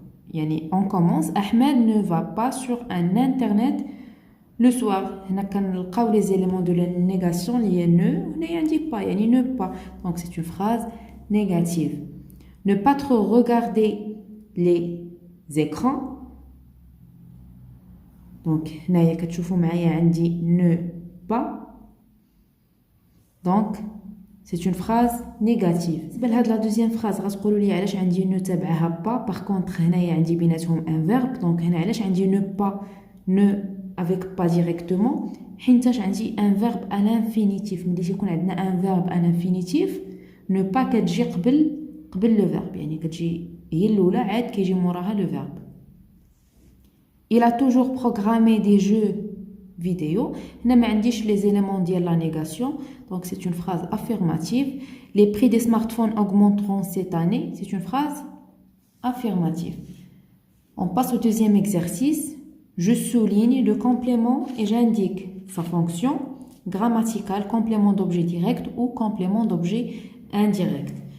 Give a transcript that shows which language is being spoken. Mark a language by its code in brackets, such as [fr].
[fr] يعني on commence, Ahmed ne va pas sur un internet le soir. [ar] هنا كنلقاو [fr] les éléments de la négation liés ne n'indique pas, يعني ne pas. Donc c'est une phrase négative. Ne pas trop regarder les écrans. [ar] Donc هنايا كتشوفوا معايا عندي ne pas. [fr] Donc c'est une phrase négative. [ar] بالنسبه لهاد [fr] la deuxième phrase [ar] غتقولوا لي علاش عندي ne تبعها pas. [fr] Par contre [ar] هنايا عندي بيناتهم [fr] un verbe. Donc [ar] هنا علاش عندي [fr] ne pas, ne avec pas directement [ar] حينتاش عندي [fr] un verbe à l'infinitif. [ar] ملي تيكون عندنا [fr] un verbe à l'infinitif ne pas [ar] كتجي قبل [fr] le verbe. [ar] يعني كتجي هي الاولى عاد كيجي موراها le verbe. [fr] Il a toujours programmé des jeux vidéo. [ar] هنا ما عنديش [fr] les éléments ديال la négation. Donc c'est une phrase affirmative. Les prix des smartphones augmenteront cette année. C'est une phrase affirmative. On passe au deuxième exercice. Je souligne le complément et j'indique sa fonction grammaticale, complément d'objet direct ou complément d'objet indirect.